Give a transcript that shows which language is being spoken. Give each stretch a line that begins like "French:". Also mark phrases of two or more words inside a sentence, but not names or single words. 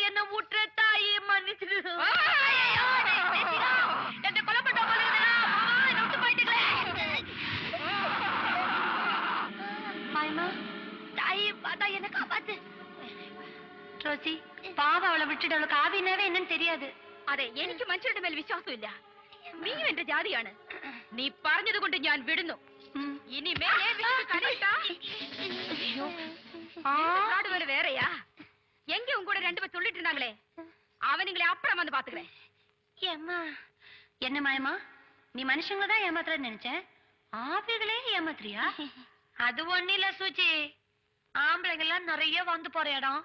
Tamil: என்ன ஊற்று தாயி மன்னிச்சிடு. என்ன கொலை பண்ண தாயி பார்த்தா என்ன காப்பாத்து. ரோசி பாவ அவளை விட்டுட்டு அவளுக்கு ஆவினாவே என்னன்னு தெரியாது.
Malayalam: അതെ എനിക്ക് മനുഷ്യരുടെ മേൽ വിശ്വാസമില്ല. നീ എന്റെ ജാതിയാണ്. നീ പറഞ്ഞത് കൊണ്ട് ഞാൻ വിടുന്നു. ഇനി മേലെ വേറെയാ
Tamil: எங்க உங்க கூட 2 பேர் சொல்லிட்டு இருந்தாங்களே அவனுங்களே அப்புறம் வந்து பாத்துக்கிறேன். ஏம்மா என்ன மாயமா நீ மனுஷங்கள தான் ஏமாத்துறன்னு நினைச்சேன். ஆவிகளே ஏமாத்துறியா? அது ஒண்ணு இல்ல சூச்சி. ஆம்பளைங்க எல்லாம் நிறைய வந்து போற இடம்.